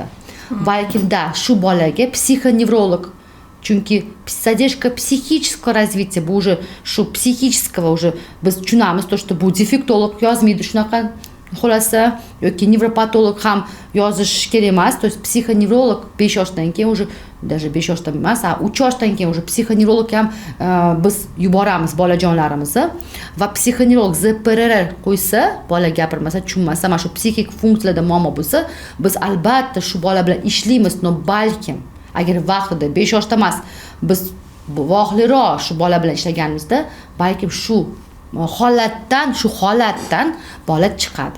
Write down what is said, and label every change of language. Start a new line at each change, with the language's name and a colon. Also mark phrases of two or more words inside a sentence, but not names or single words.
Uzbek: Balkim da shu bolaga psixonevrolog, chunki
Russian: задержка психического развития,
Uzbek: bu уже shu psixического уже biz tushunamiz,
Russian: то что
Uzbek: bu defektolog yozmaydi shunaqa xulosa yoki nevropatolog ham yozish kerak emas,
Russian: то есть
Uzbek: psixonevrolog 5 yoshdan keyin
Russian: уже даже
Uzbek: 5 yoshdan emas, 3 yoshdan keyin уже psixonevrolog ham biz yuboramiz bolajonlarimizni va psixonevrolog ZPR qo'ysa, bola gapirmasa, tushunmasa, mana shu psixik funksiyalarda muammo bo'lsa, biz albatta shu bola bilan ishlaymiz, no balkim agar vaqtida 5 yoshda emas, biz voqliroq shu bola bilan ishlaganimizda balkim shu holatdan bola chiqadi.